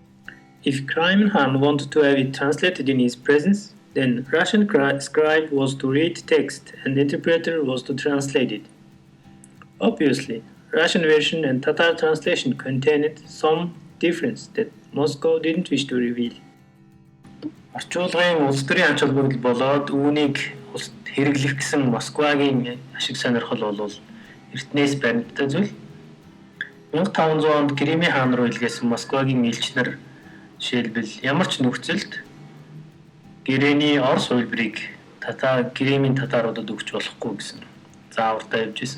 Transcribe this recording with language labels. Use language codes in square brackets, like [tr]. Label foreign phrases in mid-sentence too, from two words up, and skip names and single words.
[en] If Crimean Khan wanted to have it translated in his presence, then Russian scribe was to read text and the interpreter was to translate it. Obviously, Russian version and Tatar translation contained some difference that Moscow didn't wish to reveal. [mn] Орчуулгын улс төрийн ач холбогдол болоод үүнийг хэрэглэх гэсэн Москвагийн ашиг сонирхол бол эртнээс баримттай зүйл. 1500 онд Кремийн хаан руу илгээсэн Москвагийн элч нар жишээлбэл ямар ч нөхцөлд гэрээний Орос хувилбарыг Кремийн татаруудад өгч болохгүй гэсэн заавартай явж исэн.